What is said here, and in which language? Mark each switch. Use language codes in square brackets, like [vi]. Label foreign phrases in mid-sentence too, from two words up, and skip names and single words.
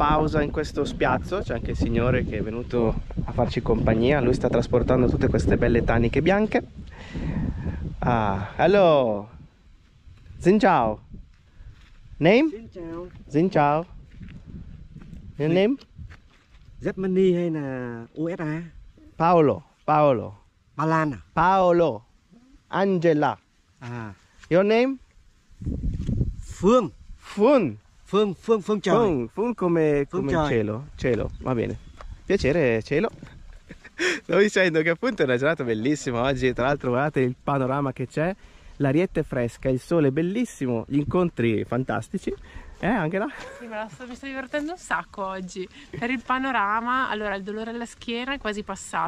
[it] pausa in questo spiazzo, c'è anche il signore che è venuto a farci compagnia, lui sta trasportando tutte queste belle taniche bianche. [en] Ah, hello! [vi] Xin chào! [en] Name? [vi] Xin chào. Xin chào! [en] Your name? [vi] Germany hay là USA? Paolo, Paolo. Ba Lan à? Paolo. Angela. À, [en] Your name? Phương. Fun. [vi] Phương trời. [it] Fun come Cielo. cielo. Cielo, va bene. Piacere, cielo. Stavo dicendo che appunto è una giornata bellissima oggi. Tra l'altro guardate il panorama che c'è. L'arietta è fresca, il sole è bellissimo, gli incontri fantastici. Angela? Sì, mi sto divertendo un sacco oggi. Per il panorama, allora il dolore alla schiena è quasi passato.